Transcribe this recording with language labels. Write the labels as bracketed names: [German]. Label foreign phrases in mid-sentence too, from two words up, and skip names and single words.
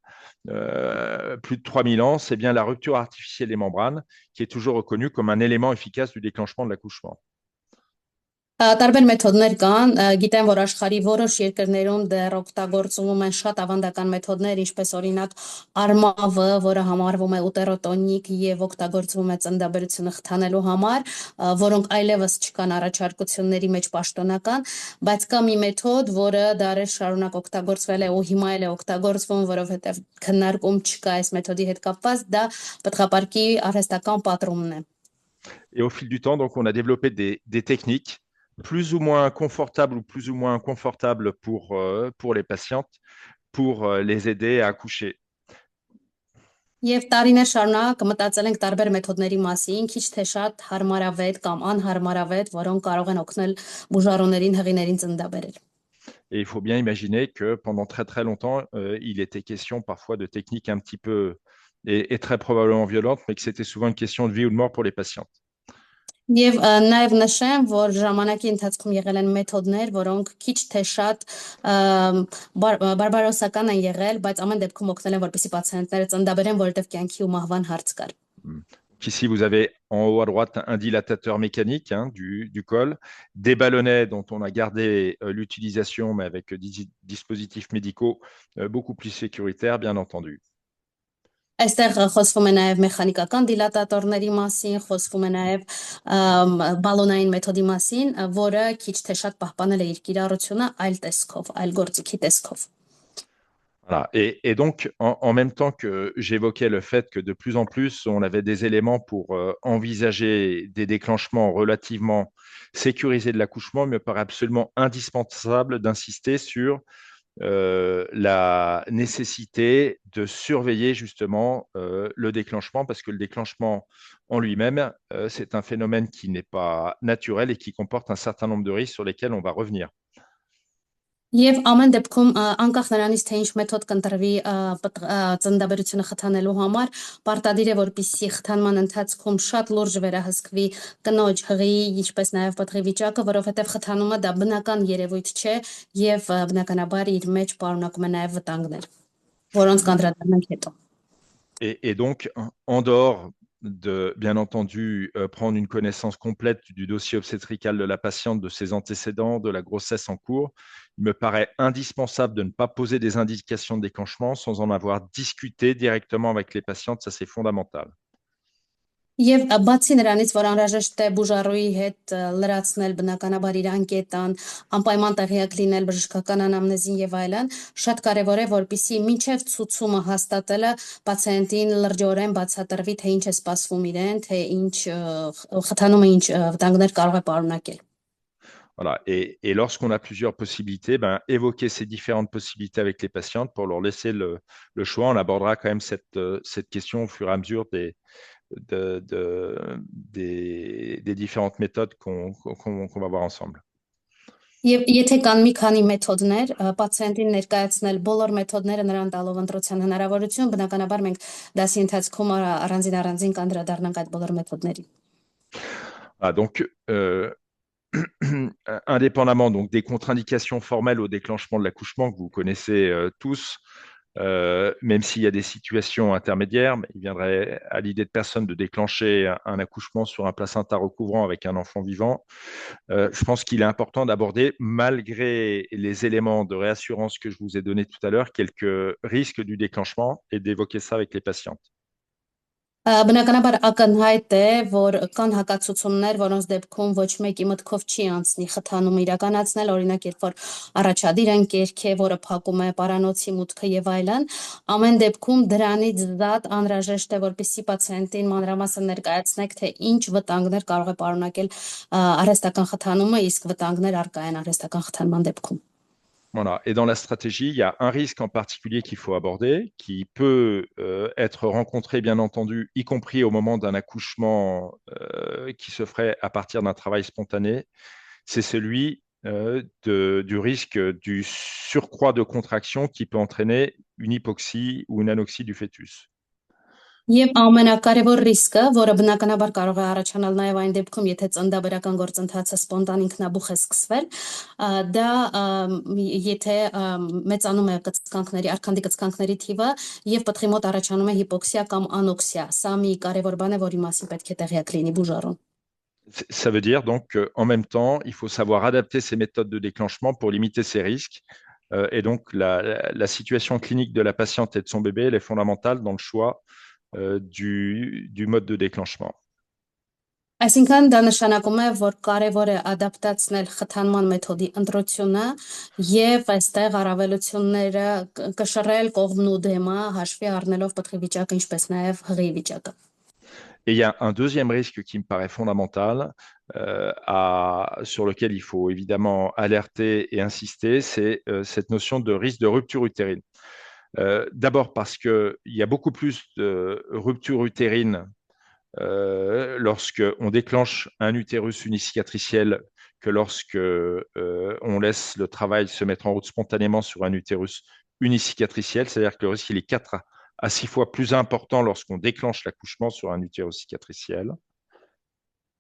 [French] plus de 3000 ans, c'est bien la rupture artificielle des membranes, qui est toujours reconnue comme un élément efficace du déclenchement de l'accouchement. [Armenian] Տարբեր մեթոդներ կան, գիտեմ, որ աշխարհի որոշ երկրներում դեռ օգտագործվում են շատ ավանդական մեթոդներ, ինչպես օրինակ արմավը, որը համարվում է ուտերոտոնիկ եւ օգտագործվում է ծննդաբերությունը խթանելու համար, որոնք այլևս չկան առաջարկությունների մեջ պաշտոնական, բայց կա մի մեթոդ, որը դարեր շարունակ օգտագործվել է ու հիմա էլ է օգտագործվում, որովհետեւ քննարկում չկա այս մեթոդի հետ կապված, դա պտղապարկի արհեստական պատրումն է։ [French] Et au fil du temps, donc, on a développé des techniques plus ou moins confortables ou plus ou moins inconfortables pour les patientes, pour les aider à accoucher. [Armenian] Եվ տարիներ շարունակ մտածել ենք տարբեր մեթոդների մասին, քիչ թե շատ հարմարավետ կամ անհարմարավետ, որոնք կարող են օգնել բուժառուներին, հղիներին ծննդաբերել։ [French] Et il faut bien imaginer que pendant très très longtemps, il était question parfois de techniques un petit peu et très probablement violentes, mais que c'était souvent une question de vie ou de mort pour les patientes. [Armenian] Եվ նաև նշեմ, որ ժամանակի ընթացքում եղել են մեթոդներ, որոնք քիչ թե շատ բարբարոսական են եղել, բայց ամեն դեպքում օգնել են, որպեսզի պացիենտները ծննդաբերեն, որովհետև կյանքի ու մահվան հարց կար։ [French] Ici, vous avez en haut à droite un dilatateur mécanique du col, des ballonnets dont on a gardé l'utilisation, mais avec des dispositifs médicaux beaucoup plus sécuritaires, bien entendu. [Armenian] Այստեղ խոսվում է նաև մեխանիկական դիլատատորների մասին, խոսվում է նաև բալոնային մեթոդի մասին, որը քիչ թե շատ պահպանել է իր կիրառությունը այլ տեսքով, այլ գործիքի տեսքով։ [French] Voilà. Et donc, en même temps que j'évoquais le fait que de plus en plus, on avait des éléments pour envisager des déclenchements relativement sécurisés de l'accouchement, il me paraît absolument indispensable d'insister sur la nécessité de surveiller justement le déclenchement, parce que le déclenchement en lui-même, c'est un phénomène qui n'est pas naturel et qui comporte un certain nombre de risques sur lesquels on va revenir. [Armenian] Եվ ամեն դեպքում անկախ նրանից թե ինչ մեթոդ կընտրվի ծննդաբերությունը խթանելու համար, պարտադիր է որպեսզի խթանման ընթացքում շատ լուրջ վերահսկվի կնոջ հղի, ինչպես նաև պտղի վիճակը, որովհետև խթանումը դա բնական երևույթ չէ եւ բնականաբար իր մեջ պարունակում է նաև վտանգներ, որոնց կանդրադառնանք հետո։ [French] Et donc, en dehors de, bien entendu, prendre une connaissance complète du dossier obstétrical de la patiente, de ses antécédents, de la grossesse en cours, il me paraît indispensable de ne pas poser des indications de déclenchement sans en avoir discuté directement avec les patientes. Ça, c'est fondamental. [Armenian] Եվ բացի նրանից, որ անհրաժեշտ է բուժառուի հետ լրացնել բնականաբար իր անկետան, անպայման տեղյակ լինել բժշկական անամնեզին եւ այլն, շատ կարեւոր է, որպեսզի մինչեւ ցուցումը հաստատելը պացիենտին լրջորեն բացատրվի, թե ինչ է սպասվում իրեն, թե ինչ խթանումը ինչ վտանգներ կարող է պարունակել։ [French] Voilà. Et lorsqu'on a plusieurs possibilités, évoquer ces différentes possibilités avec les patientes pour leur laisser le choix. On abordera quand même cette question au fur et à mesure des différentes méthodes qu'on va voir ensemble. [Armenian] Եվ եթե կան մի քանի մեթոդներ, պացիենտին ներկայացնել բոլոր մեթոդները նրան տալով ընտրության հնարավորություն, բնականաբար մենք դասի ընթացքում առանձին կանդրադառնանք այդ բոլոր մեթոդներին։ [French] Donc, indépendamment donc, des contre-indications formelles au déclenchement de l'accouchement que vous connaissez tous, même s'il y a des situations intermédiaires, il viendrait à l'idée de personne de déclencher un accouchement sur un placenta recouvrant avec un enfant vivant. Je pense qu'il est important d'aborder, malgré les éléments de réassurance que je vous ai donnés tout à l'heure, quelques risques du déclenchement et d'évoquer ça avec les patientes. [Armenian] Բնականաբար ակնհայտ է, որ կան հակացություններ, որոնց դեպքում ոչ մեկի մտքով չի անցնի խթանումը իրականացնել, օրինակ երբ որ առաջադիր ընկերք է, որը փակում է պարանոցի մուտքը եւ այլն, ամեն դեպքում դրանից զատ անհրաժեշտ է, որպեսզի պացիենտին մանրամասն ներկայացնեք, թե ինչ վտանգներ կարող է պարունակել արհեստական խթանումը, իսկ վտանգներ առկա են արհեստական խթանման դեպքում։ [French] Voilà. Et dans la stratégie, il y a un risque en particulier qu'il faut aborder, qui peut être rencontré, bien entendu, y compris au moment d'un accouchement qui se ferait à partir d'un travail spontané. C'est celui du risque du surcroît de contraction qui peut entraîner une hypoxie ou une anoxie du fœtus. [Armenian] Եվ ամենակարևոր ռիսկը, որը բնականաբար կարող է առաջանալ նաև այն դեպքում, եթե ծննդաբերական գործընթացը սպոնտան ինքնաբուխ է սկսվել, դա եթե մեծանում է կծկանքների, արքանդի կծկանքների թիվը եւ պտղի մոտ առաջանում է հիպոքսիա կամ անոքսիա, սա մի կարևոր բան է, որի մասին պետք է տեղյակ լինի բուժառուն։ [French] Ça veut dire donc qu'en même temps, il faut savoir adapter ces méthodes de déclenchement pour limiter ces risques. Et donc, la situation clinique de la patiente et de son bébé, elle est fondamentale dans le choix du mode de déclenchement. [Armenian] Այսինքն դա նշանակում է, որ կարևոր է ադապտացնել խթանման մեթոդի ընտրությունը եւ այստեղ առավելությունները կշռել կողմն ու դեմը հաշվի առնելով պտղի վիճակը, ինչպես նաև հղի վիճակը։ [French] Et il y a un deuxième risque qui me paraît fondamental, sur lequel il faut évidemment alerter et insister, c'est cette notion de risque de rupture utérine. D'abord parce qu'il y a beaucoup plus de rupture utérine lorsqu'on déclenche un utérus unicicatriciel que lorsque on laisse le travail se mettre en route spontanément sur un utérus unicicatriciel, c'est-à-dire que le risque il est 4 à 6 fois plus important lorsqu'on déclenche l'accouchement sur un utérus cicatriciel.